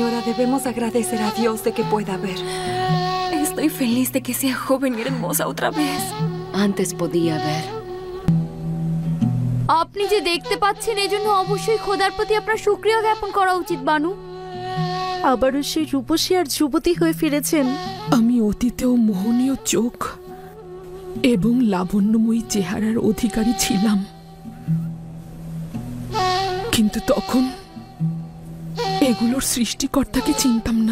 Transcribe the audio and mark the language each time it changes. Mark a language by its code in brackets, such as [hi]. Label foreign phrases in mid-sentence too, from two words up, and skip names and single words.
[es] debemos agradecer a Dios de que pueda ver. Estoy feliz de que sea joven y hermosa otra vez. Antes podía ver. [bn] আপনি যে দেখতে পাচ্ছেন এজন্য অবশ্যই খোদার প্রতি আপনার শুকরিয়া জ্ঞাপন করা উচিত বানু। আবারও সেই রূপসী আর যুবতী হয়ে ফিরেছেন। আমি অতীতেও মোহনীয় চোখ এবং লাবণ্যময়ী চেহারার অধিকারী ছিলাম, কিন্তু তখন এগুলোর সৃষ্টিকর্তাকে চিনতাম না।